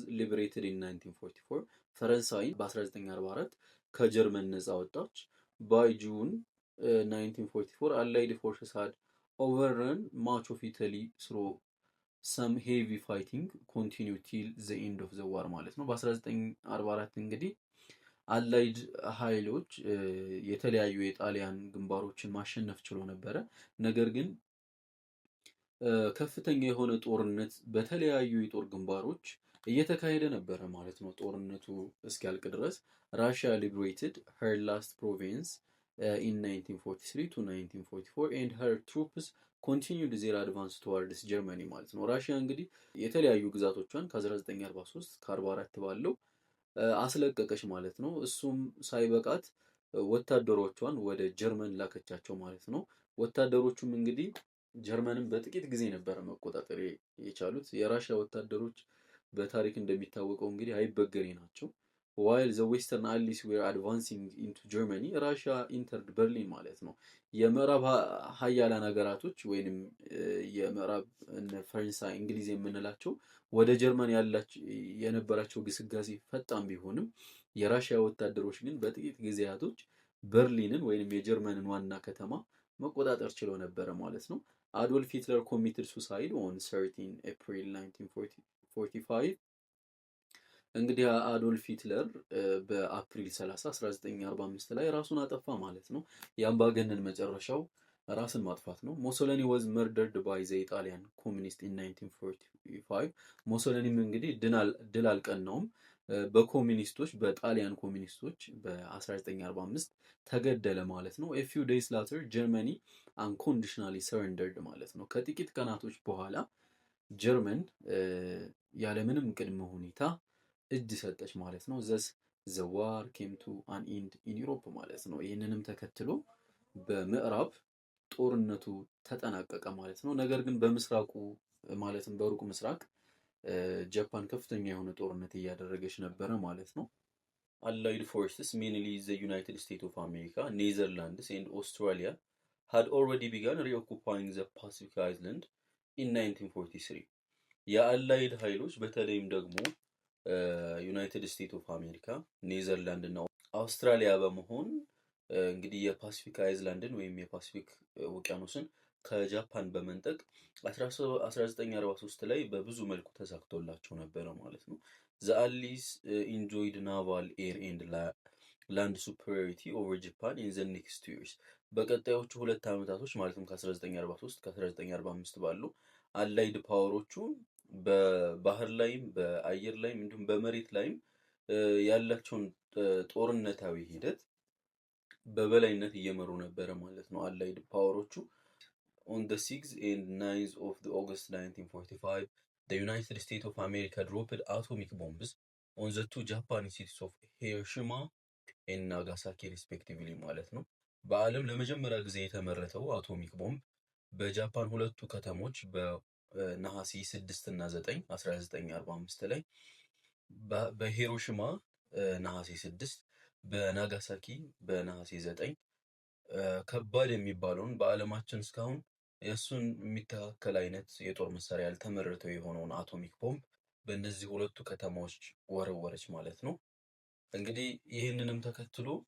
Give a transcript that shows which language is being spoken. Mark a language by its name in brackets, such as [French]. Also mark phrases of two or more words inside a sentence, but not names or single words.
[English] Liberated in 1944 [Amharic] ፈረንሳይ በ1944 ከጀርመን ነፃ ወጣች። [English] By June 1944 Allied forces had overrun much of Italy though some heavy fighting continue till the end of the war [Amharic] ማለት ነው። በ1944 እንግዲህ አላይድ ኃይሎች የተለያዩ የጣሊያን ግንባሮችን ማሸነፍ ችሎ ነበረ። ነገር ግን ከፍተኛ የሆነ ጦርነት በተለያዩ የጦር ግንባሮች እየተካሄደ ነበረ ማለት ነው። ጦርነቱ እስኪያልቅ ድረስ [English] Russia liberated her last province in 1943 to 1944 and her troops continued their advance towards Germany [Amharic] ማለት ነው። ራሽያ እንግዲህ የተለያዩ ግዛቶቿን ከ1943 ከ44 ባለው አስለቀቀች ማለት ነው። እሱም ሳይበቃት ወታደሮቿን ወደ ጀርመን ላከቻቸው ማለት ነው። ወታደሮቹም እንግዲህ ጀርመንን በጥቂት ጊዜ ነበረ መቆጣጠር የቻሉት። የራሽያ ወታደሮች በታሪክ እንደሚታወቀው እንግዲህ አይበገሬ ናቸው። [English] while the western allies were advancing into Germany Russia entered Berlin [Amharic] ማለት ነው። የምዕራብ ሀያላን ሀገራቶች ወይንም የምዕራብ ፈረንሳይ፣ እንግሊዝ የምንላቸው ወደ ጀርመን የነበራቸው ግስጋሴ ፈጣን ቢሆንም የራሽያ ወታደሮች ግን በጥቂት ጊዜያቶች በርሊንን ወይንም የጀርመንን ዋና ከተማ መቆጣጠር ችለው ነበረ ማለት ነው። አዶልፍ ሂትለር [English] committed suicide on 13 April 1945 [Amharic] እንግዲህ አዶልፍ ሂትለር በአፕሪል 30 1945 ላይ ራሱን አጠፋ ማለት ነው። የአምባገነን መጨረሻው ራስን ማጥፋት ነው። ሞሶሊኒ [English] was murdered by the Italian communist in 1945 [Amharic] ሞሶሊኒም እንግዲህ ድል አልቀናውም። በኮሚኒስቶች በጣሊያን ኮሚኒስቶች በ1945 ተገደለ ማለት ነው። [English] a few days later [Amharic] ጀርመኒ [English] unconditionally surrendered [Amharic] ማለት ነው። ከጥቂት ቀናቶች በኋላ ጀርመን ያለምንም ቅድመ ሁኔታ እጅ ሰጠች ማለት ነው። ዘስ [English] the war came to an end in Europe [Amharic] ማለት ነው። ይህንንም ተከትሎ በምዕራብ ጦርነቱ ተጠናቀቀ ማለት ነው። ነገር ግን በምስራቁ ማለትም በሩቅ ምስራቅ ጃፓን ከፍተኛ የሆነ ጦርነት እያደረገች ነበረ ማለት ነው። [English] Allied forces, mainly the United States of America, Netherlands, and Australia, had already begun reoccupying the Pacific Island in 1943. [Amharic] የአላይድ ኃይሎች በተለይም ደግሞ ዩናይትድ ስቴትስ ኦፍ አሜሪካ፣ ኔዘርላንድ እና አውስትራሊያ በመሆን እንግዲህ የፓሲፊክ አይዝላንድን ወይም የፓሲፊክ ውቅያኖስን ከጃፓን በመንጠቅ 1943 ላይ በብዙ መልኩ ተሳክቶላቸው ነበረ ማለት ነው። [English] The Allies enjoyed naval, air and land superiority over Japan in the next years. [Amharic] በቀጣዮቹ ሁለት ዓመታቶች ማለትም ከ1943 ከ1945 ባሉ [English] Allied powers [Amharic] በባህር ላይም በአየር ላይም እንዲሁም በመሬት ላይም ያላቸውን ጦርነታዊ ሂደት በበላይነት እየመሩ ነበረ ማለት ነው [English] Allied powers። On the 6th and 9th of August 1945, the United States of America dropped atomic bombs on the two Japanese cities of Hiroshima and Nagasaki respectively [Amharic] ማለት ነው። በዓለም ለመጀመሪያ ጊዜ የተመረተው [English] atomic bomb [Amharic] በጃፓን ሁለቱ ከተሞች በነሐሴ 6 እና 9 1945 ላይ በሂሮሺማ ነሐሴ 6 በናጋሳኪ በነሐሴ 9 ከባድ የሚባለውን በዓለማችን እስካሁን የእሱን የሚተካከል አይነት የጦር መሳሪያ ያልተመረተው የሆነውን [English] atomic bomb [Amharic] በእነዚህ ሁለቱ ከተማዎች ወረወረች ማለት ነው። እንግዲህ ይህንንም ተከትሎ